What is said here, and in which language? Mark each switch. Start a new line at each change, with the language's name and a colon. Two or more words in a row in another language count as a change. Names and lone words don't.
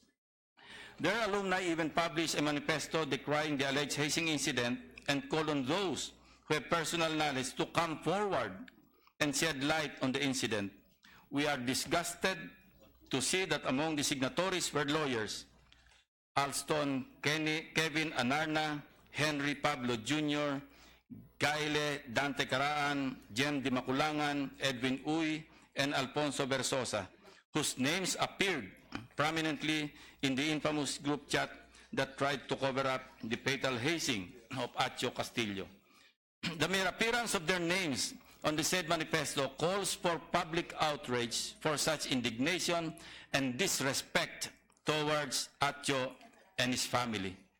English: Their alumni even published a manifesto decrying the alleged hazing incident and called on those who have personal knowledge to come forward and shed light on the incident. We are disgusted to see that among the signatories were lawyers, Alston Kevin Anarna, Henry Pablo Jr., Gaile Dante Caraan, Jem Di Maculangan, Edwin Uy, and Alfonso Versosa, whose names appeared prominently in the infamous group chat that tried to cover up the fatal hazing of Atio Castillo. The mere appearance of their names on the said manifesto calls for public outrage for such indignation and disrespect towards Atio and his family.